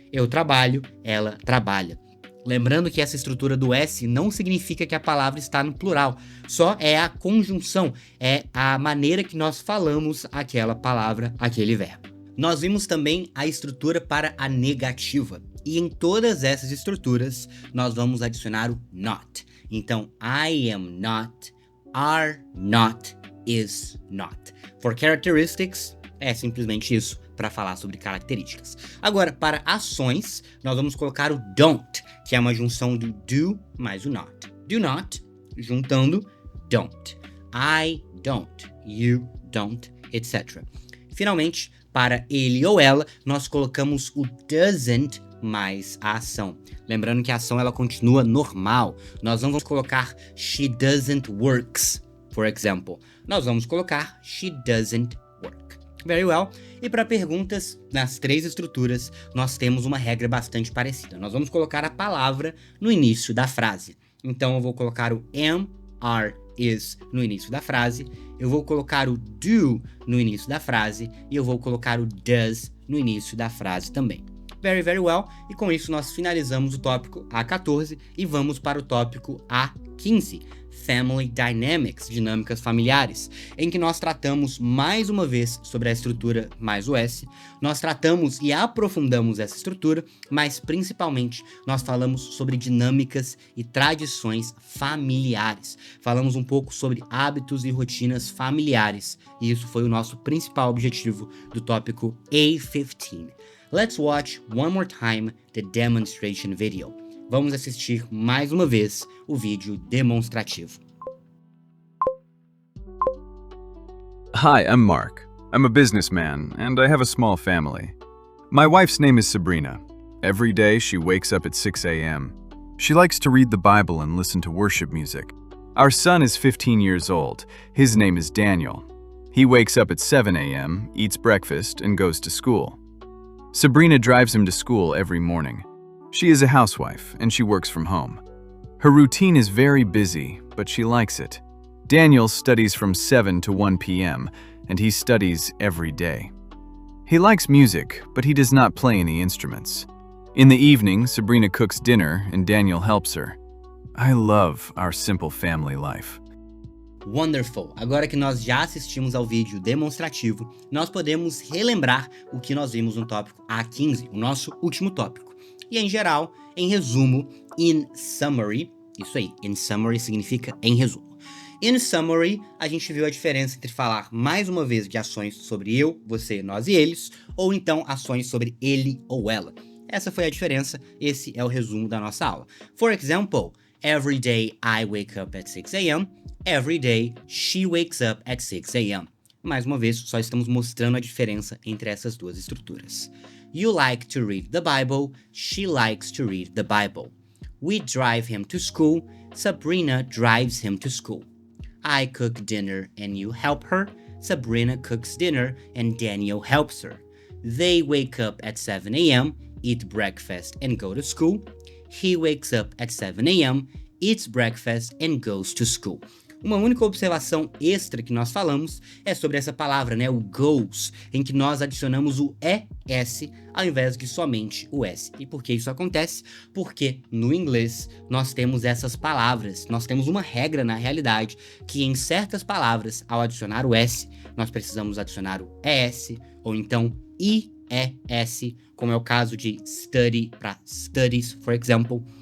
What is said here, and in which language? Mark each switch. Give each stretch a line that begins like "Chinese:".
Portuguese: Eu trabalho, ela trabalha. Lembrando que essa estrutura do S não significa que a palavra está no plural, só é a conjunção, é a maneira que nós falamos aquela palavra, aquele verbo. Nós vimos também a estrutura para a negativa, e em todas essas estruturas nós vamos adicionar o not. Então,
English: I am not, are not, is not. For characteristics,
Portuguese: é simplesmente isso, para falar sobre características. Agora, para ações, nós vamos colocar o don't, que é uma junção do do mais o not.
English: Do not,
Portuguese: juntando
English: don't. I don't, you don't, etc.
Portuguese: Finalmente, para ele ou ela, nós colocamos o doesn't mais a ação. Lembrando que a ação ela continua normal. Nós não vamos colocar
English: she doesn't works, for example.
Portuguese: Nós vamos colocar
English: she doesn't work. Very well.
Portuguese: E para perguntas nas 3 estruturas, nós temos uma regra bastante parecida. Nós vamos colocar a palavra no início da frase. Então eu vou colocar o am, are, is no início da frase. Eu vou colocar o do no início da frase. E eu vou colocar o does no início da frase também.
English: Very well.
Portuguese: E com isso nós finalizamos o tópico A14 e vamos para o tópico A15. A15, Family Dynamics, dinâmicas familiares, em que nós tratamos mais uma vez sobre a estrutura mais o S, nós tratamos e aprofundamos essa estrutura, mas principalmente nós falamos sobre dinâmicas e tradições familiares. Falamos um pouco sobre hábitos e rotinas familiares, e isso foi o nosso principal objetivo do tópico A15.
English: Let's watch one more time the demonstration video.
Portuguese: Vamos assistir mais uma vez o vídeo demonstrativo.
English: Hi, I'm Mark. I'm a businessman, and I have a small family. My wife's name is Sabrina. Every day she wakes up at 6 a.m. She likes to read the Bible and listen to worship music. Our son is 15 years old. His name is Daniel. He wakes up at 7 a.m., eats breakfast, and goes to school. Sabrina drives him to school every morning. She is a housewife, and she works from home. Her routine is very busy, but she likes it. Daniel studies from 7 to 1 p.m., and he studies every day. He likes music, but he does not play any instruments. In the evening, Sabrina cooks dinner, and Daniel helps her. I love our simple family life. Wonderful!
Portuguese: Agora que nós já assistimos ao vídeo demonstrativo, nós podemos relembrar o que nós vimos no tópico A15, o nosso último tópico. E em geral, em resumo,
English: in summary,
Portuguese: isso aí, in summary significa em resumo.
English: In summary,
Portuguese: a gente viu a diferença entre falar mais uma vez de ações sobre eu, você, nós e eles, ou então ações sobre ele ou ela. Essa foi a diferença, esse é o resumo da nossa aula.
English: For example, every day I wake up at 6 a.m., every day she wakes up at 6 a.m.
Portuguese: Mais uma vez, só estamos mostrando a diferença entre essas duas estruturas.
English: You like to read the Bible, she likes to read the Bible. We drive him to school, Sabrina drives him to school. I cook dinner and you help her, Sabrina cooks dinner and Daniel helps her. They wake up at 7 a.m., eat breakfast and go to school. He wakes up at 7 a.m., eats breakfast and goes to school.
Portuguese: Uma única observação extra que nós falamos é sobre essa palavra, né, o goes, em que nós adicionamos o ES ao invés de somente o S. E por que isso acontece? Porque no inglês nós temos essas palavras, nós temos uma regra na realidade que em certas palavras, ao adicionar o S, nós precisamos adicionar o ES ou então IES, como é o caso de study para studies,
English: for example.